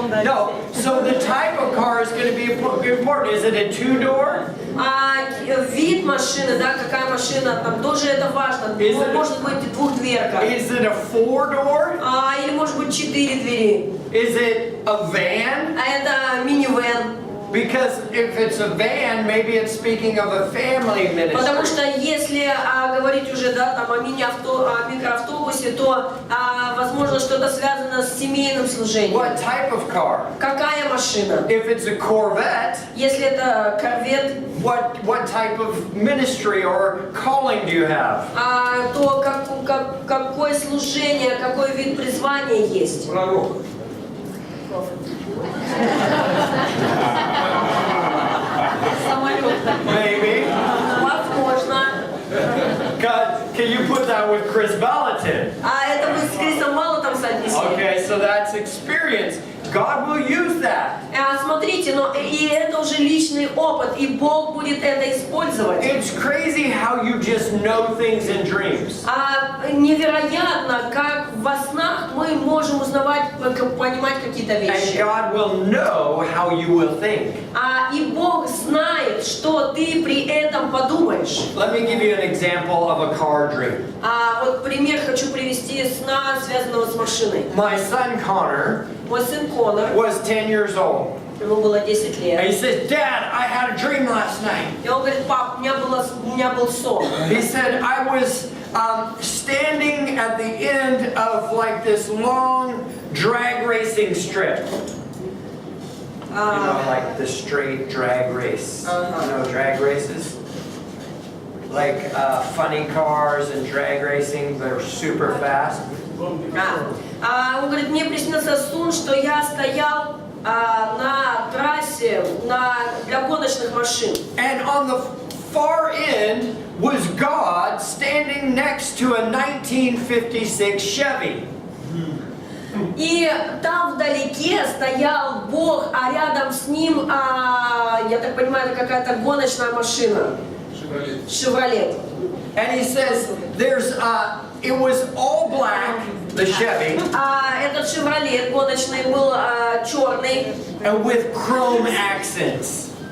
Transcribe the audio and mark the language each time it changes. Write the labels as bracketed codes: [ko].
[en] No, so the type of car is going to be important. Is it a two-door? [ru] Вид машины, да, какая машина, там тоже это важно. Может быть двухдверка. [en] Is it a four-door? [ru] Или может быть 4 двери. [en] Is it a van? [ru] А это минивэн. [en] Because if it's a van, maybe it's speaking of a family [ru] Потому [en] ministry. [ru] что если говорить уже, да, там, о микроавтобусе, то возможно что-то связано с семейным служением. [en] What type of car? [ru] Какая машина? [en] If it's a Corvette, [ru] Если это корвет, [en] what type of ministry or calling do you have? [ru] то какое служение, какой вид призвания есть? [en] Maybe. [ru] Возможно. [en] God, can you put that with Chris Valentin? [ru] Это мы с Крисом Малотом соотнесли. [en] Okay, so that's experience. God will use that. [ru] Смотрите, но и это уже личный опыт, и Бог будет это использовать. [en] It's crazy how you just know things in dreams. [ru] Невероятно, как во снах мы можем узнавать, понимать какие-то [en] And [ru] вещи. [en] God will know how you will think. [ru] И Бог знает, что ты при этом подумаешь. [en] Let me give you an example of a car dream. [ru] Вот пример хочу привести сна, связанного с машиной. [en] My son Connor [ru] Мой сын Конор, [en] was 10 years old. [ru] ему было 10 [en] And [ru] лет. [en] he says, Dad, I had a dream last night. [ru] И он говорит: пап, у меня был сон. [en] He said, I was standing at the end of like this long drag racing strip. You know, like the straight drag race. You know, drag races? Like funny cars and drag racing, they're super fast. [ru] Он говорит: мне приснился сон, что я стоял на трассе для гоночных машин. [en] And on the far end was God standing next to a 1956 Chevy. [ru] И там вдалеке стоял Бог, а рядом с ним, я так понимаю, это какая-то гоночная машина. Шевролет. [en] And he says, it was all black, the Chevy, [ru] Этот Шевролет гоночный был черный. [en] and with chrome accents.